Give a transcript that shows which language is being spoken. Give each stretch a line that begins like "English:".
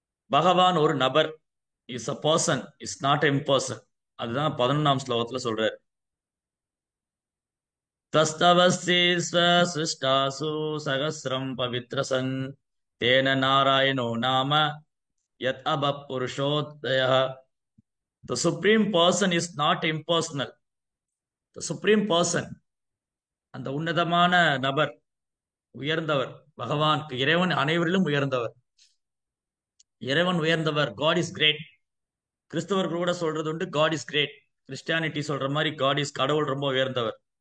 Tamil: பகவான் ஒரு நபர்,
English: Is a person, is not impersonal.
Tamil: அதுதான் 11ஆம் ஸ்லோகத்துல சொல்றார்.
Sanskrit: தஸ்தவஸ்தி ஸ்வசிஷ்டாசு சகசிரம் பவித்ரசன் தேன நாராயணோ நாம யத் அப புருஷோதய.
English: The supreme person is not impersonal. The supreme person,
Tamil: அந்த உன்னதமான நபர், உயர்ந்தவர். பகவான் இறைவன் அனைவரிலும் உயர்ந்தவர். இறைவன் உயர்ந்தவர்.
English: God is great.
Tamil: கிறிஸ்தவர்கள் கூட சொல்றது உண்டு,
English: God is great.
Tamil: கிறிஸ்டியானிட்டி சொல்ற மாதிரி காட் இஸ், கடவுள் ரொம்ப உயர்ந்தவர்.